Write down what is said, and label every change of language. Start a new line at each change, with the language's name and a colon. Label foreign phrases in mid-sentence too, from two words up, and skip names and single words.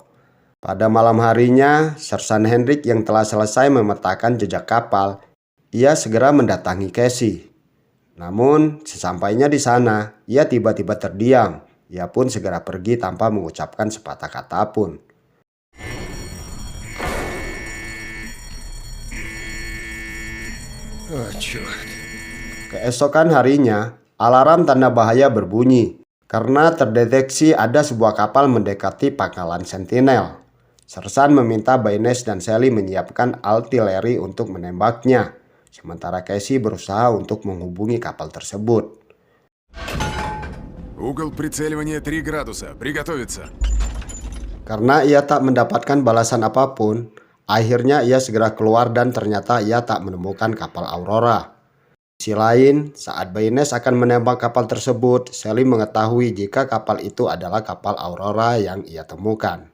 Indonesian: Pada malam harinya, Sersan Hendrik yang telah selesai memetakan jejak kapal, ia segera mendatangi Casey. Namun, sesampainya di sana, ia tiba-tiba terdiam. Ia pun segera pergi tanpa mengucapkan sepatah kata pun.
Russian: О, черт.
Indonesian: Keesokan harinya, alarm tanda bahaya berbunyi karena terdeteksi ada sebuah kapal mendekati pangkalan Sentinel. Sersan meminta Baines dan Sally menyiapkan artileri untuk menembaknya, sementara Casey berusaha untuk menghubungi kapal tersebut.
Russian: Угол прицеливания 3 градуса. Приготовиться.
Indonesian: Karena ia tak mendapatkan balasan apapun, akhirnya ia segera keluar dan ternyata ia tak menemukan kapal Aurora. Di sisi lain, saat Baines akan menembak kapal tersebut, Sally mengetahui jika kapal itu adalah kapal Aurora yang ia temukan.